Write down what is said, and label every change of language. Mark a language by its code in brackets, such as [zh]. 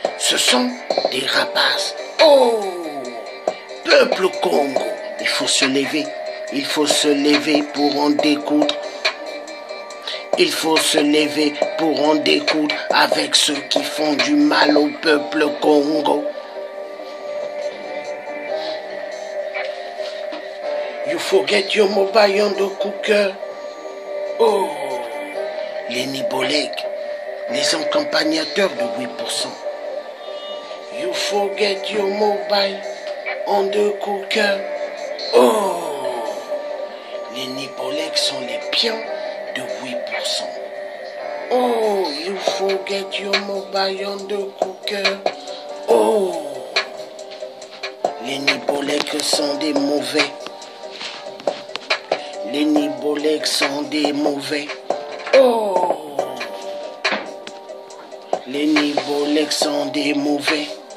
[fr] Ce sont des rapaces. Oh, peuple Congo, il faut se lever. Il faut se lever pour en découdre. Il faut se lever pour en découdre avec ceux qui font du mal au peuple Congo. [en] You forget your mobile on the cooker. [fr] Oh, les Nibolek, les accompagnateurs de 8%. [en] You forget your mobile on the cooker. [fr] Oh, les Nibolek sont les pions de 8%. [en] Oh, you forget your mobile on the cooker. [fr] Oh, les Nibolek sont des mauvais. Les Nibolek sont des mauvais. Oh, les Nibolek sont des mauvais.